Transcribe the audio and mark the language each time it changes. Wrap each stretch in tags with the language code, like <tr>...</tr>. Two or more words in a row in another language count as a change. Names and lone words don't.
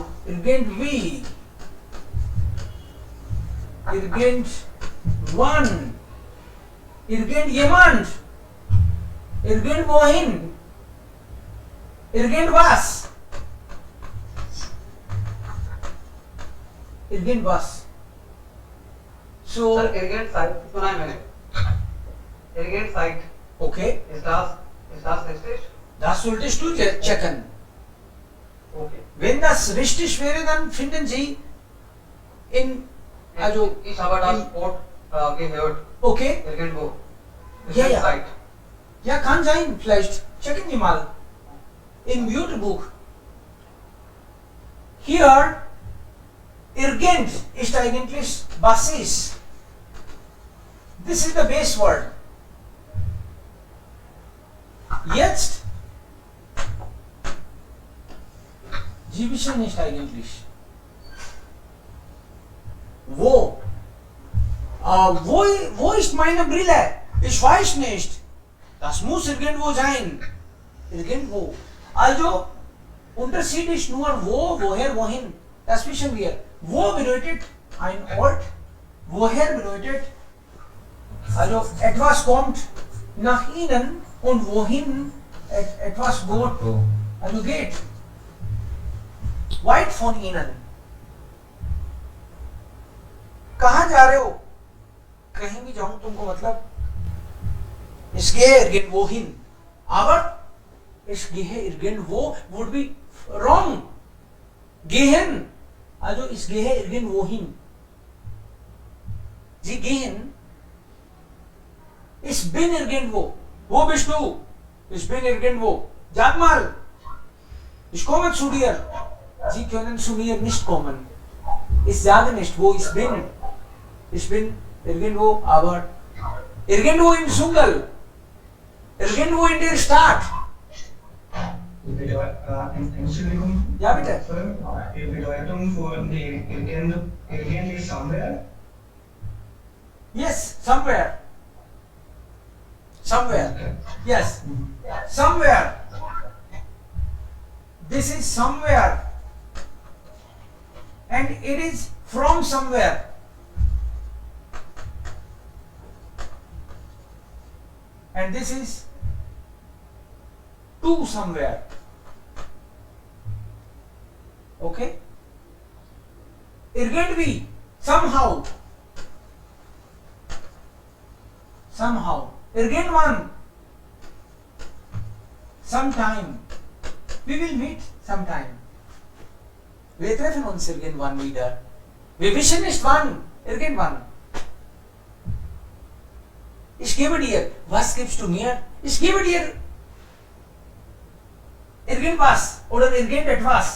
<de>irgendwie, irgendwann, irgendjemand, irgendwohin, irgendwas, irgendwas. So,</de> <en>Sir, irrigate site</en> <hi>सुना है मैंने.</hi> <en>Irrigate site.</en> <de>okay, Ist das richtig? das solltest du checken. Okay. Wenn das richtig wäre, dann finden Sie also Ich habe das Wort gehört. okay, Irgendwo. Ja, ja. Site. ja, kann sein, vielleicht checken Sie mal im Wörterbuch. Hier irgend ist eigentlich Basis.</de> <en>This is the base word.</en> <de>Jetzt Sie wissen nicht eigentlich. Wo? Wo ist meine Brille? Ich weiß nicht. Das muss irgendwo sein. Irgendwo. Also, Unterschied ist nur wo, woher, wohin. Das wissen wir. Wo bedeutet ein Ort, woher bedeutet, also etwas kommt nach Ihnen und wohin etwas geht. Weit von Ihnen.</de> <hi>कहाँ जा रहे हो? कहीं भी जाऊं तुमको मतलब</hi> <de>ich gehe irgendwohin. Aber ich gehe irgendwo</de> <en>would be wrong.</en> <de>Gehen. Also ich gehe irgendwohin. Sie gehen. Ich bin irgendwo. Wo bist du? Ich bin irgendwo. Sag mal. Ich komme zu dir. Sie können zu mir nicht kommen. Ich sage nicht, wo ich bin. Ich bin irgendwo, aber irgendwo im Dschungel. Irgendwo in der Stadt. Entschuldigung. Ja, bitte. Die Bedeutung von irgend ist somewhere.</de> <en>Yes, somewhere. somewhere. Yes, somewhere. This is somewhere, and it is from somewhere. And this is to somewhere. Okay? It can be somehow. Somehow. Irgendwann. Sometime. We will meet sometime.</en> <de>Wir treffen uns irgendwann wieder. Wir wissen nicht wann. Irgendwann. Ich gebe dir. Was gibst du mir? Ich gebe dir irgendwas oder irgendetwas.</de>